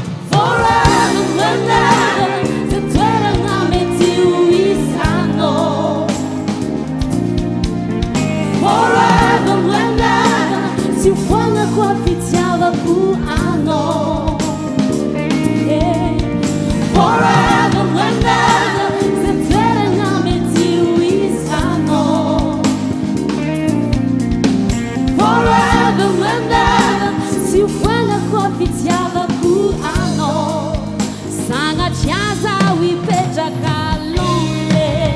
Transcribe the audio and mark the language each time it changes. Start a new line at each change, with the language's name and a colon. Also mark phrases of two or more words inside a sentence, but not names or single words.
English: Forever and ever,
Malagasy: zay toerana mety ho isanao.
English: Forever and ever,
Malagasy: tsy ho fanako amin'ny fitiavako anao.
English: Yeah. Forever and ever,
Malagasy: zay toerana mety ho isanao.
English: Forever and ever,
Malagasy: tsy ho voalako fitiavako anao. Sanatria zaho hipetraka lonely.